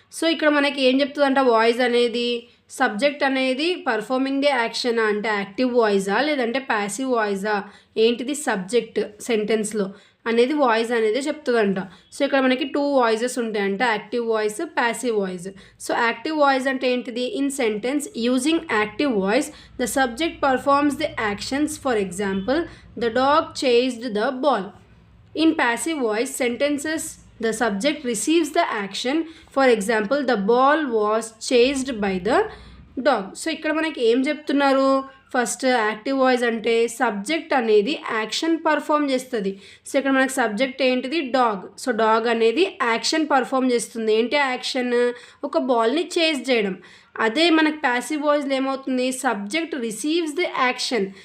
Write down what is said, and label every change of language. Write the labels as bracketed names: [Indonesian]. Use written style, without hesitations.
[Telugu] So ఇక్కడ మనకి ఏం చెప్తుందంట, వాయిస్ అనేది సబ్జెక్ట్ అనేది పర్ఫార్మింగ్ ద యాక్షన్ అంటే యాక్టివ్ వాయిసా లేదంటే ప్యాసివ్ వాయిసా, ఏంటిది సబ్జెక్ట్ సెంటెన్స్లో అనేది వాయిస్ అనేది చెప్తుందంట. సో ఇక్కడ మనకి 2 వాయిసెస్ ఉంటాయంట, active voice, passive voice. So active voice అంటే ఏంటిది, [English] In sentence using active voice the subject performs the actions. For example, the dog chased the ball. In passive voice sentences the subject receives the action. For example, the ball was chased by the dog. [Telugu] So ఇక్కడ మనకి ఏం చెప్తున్నారు, first active voice అంటే subject అనేది action perform చేస్తుంది. So ఇక్కడ మనకి subject ఏంటిది, డాగ్. సో డాగ్ అనేది యాక్షన్ పర్ఫామ్ చేస్తుంది. ఏంటి యాక్షన్, ఒక బాల్ని చేజ్ చేయడం. అదే మనకు ప్యాసివ్ వాయిస్లో ఏమవుతుంది, [English] Subject receives the action.